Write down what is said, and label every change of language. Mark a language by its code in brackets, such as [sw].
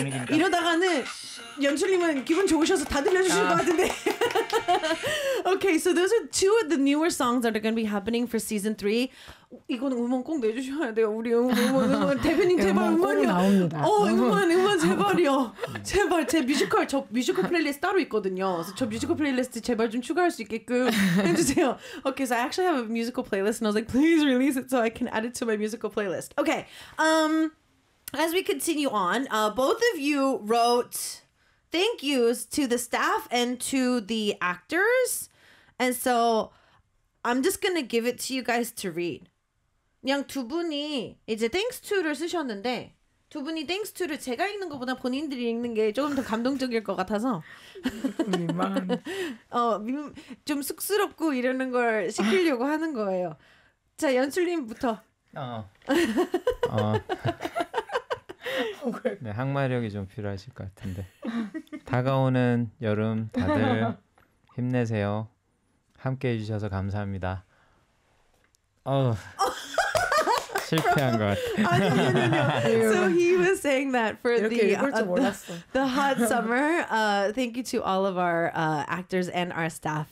[ko] 이러다가는 연출님은 기분 좋으셔서 다 들려주실 것 같은데. [en] Okay, so those are two of the newer songs that are going to be happening for season 3. [ko] 이거는 음원 꼭 내주셔야 돼요. 우리 음원 대표님 제발 음원이요. 음원 제발이요. 제발 제 뮤지컬 저 뮤지컬 플레이리스트 따로 있거든요. 그래서 저 뮤지컬 플레이리스트 제발 좀 추가할 수 있게끔 해주세요. [en] Okay, so I actually have a musical playlist and I was like, please release it so I can add it to my musical playlist. Okay, as we continue on, both of you wrote thank yous to the staff and to the actors. And so I'm just going to give it to you guys to read. [ko] 그냥 두 분이 이제 thanks to를 쓰셨는데 두 분이 thanks to를 제가 읽는 것보다 본인들이 읽는 게 조금 더 감동적일 것 같아서 좀 쑥스럽고 이러는 걸 시키려고 하는 거예요. 자, 연출님부터. 네, 항마력이 좀 필요하실 것 같은데 다가오는 여름 다들 힘내세요. 함께해 주셔서 감사합니다. 실패한 것 같아. [en] So he was saying that for the hot summer. Thank you to all of our actors and our staff.